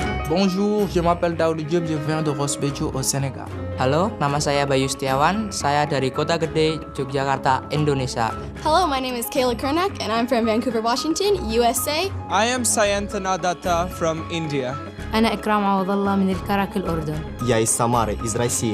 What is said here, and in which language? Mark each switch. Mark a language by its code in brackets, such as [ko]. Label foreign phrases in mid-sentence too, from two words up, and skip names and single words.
[fr] Bonjour, je m'appelle Daoud Diop, je viens de Rosbejo au Sénégal. [id] Halo, nama saya Bayu Setiawan, saya dari Kota Gede, Yogyakarta, Indonesia. [en] Hello, my name is Kayla Kernak, and I'm from Vancouver, Washington, USA. I am Sayantana Datta from India. [ar] أنا إكرام عوض الله من الكرك الأردن. [ru] Я из Самары, из России.